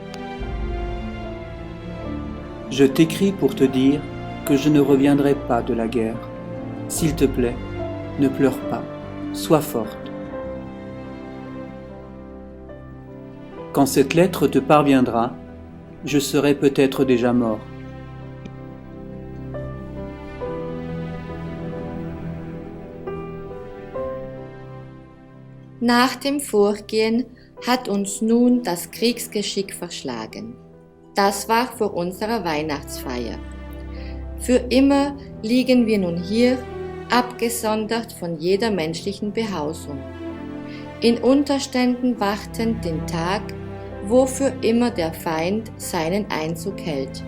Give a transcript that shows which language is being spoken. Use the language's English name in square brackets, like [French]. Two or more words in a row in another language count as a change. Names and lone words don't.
[French] Je t'écris pour te dire que je ne reviendrai pas de la guerre. S'il te plaît, ne pleure pas, sois forte. Quand cette lettre te parviendra, je serai peut-être déjà mort. [German] Nach dem Vorgehen hat uns nun das Kriegsgeschick verschlagen. Das war vor unserer Weihnachtsfeier. Für immer liegen wir nun hier, abgesondert von jeder menschlichen Behausung, in Unterständen wartend den Tag, wo für immer der Feind seinen Einzug hält.